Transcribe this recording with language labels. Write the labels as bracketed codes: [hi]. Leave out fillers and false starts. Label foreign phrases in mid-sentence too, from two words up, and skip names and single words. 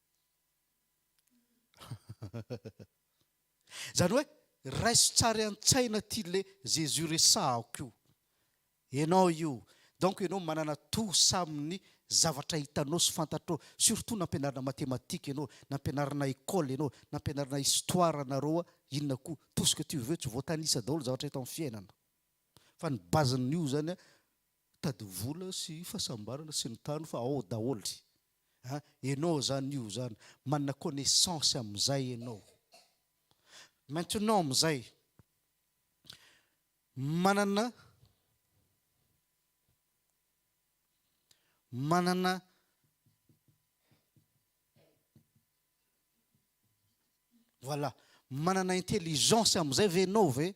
[mg] Zany hoe raiso tsara an-tsaina ty le Jésus resahako io. Ianao io. Donc ianao manana tosa amin'ny zavatra hitanao sy fantatrao. Surtout nampianarana mathématique ianao, nampianarana école ianao, nampianarana histoire anareo inona koa. [fr] Tout ce que tu veux, [mg] tsy voatanisa daholo zavatra hita amin'ny fiainana. Fa ny base-n'io zany tady vola sy fahasambarana sy ny tany fa ao daholo. Ianao zany io zany manana connaissance amin'izay ianao. Maintenant amin'izay manana voilà, manana intelligence amin'izay ve ianao ve?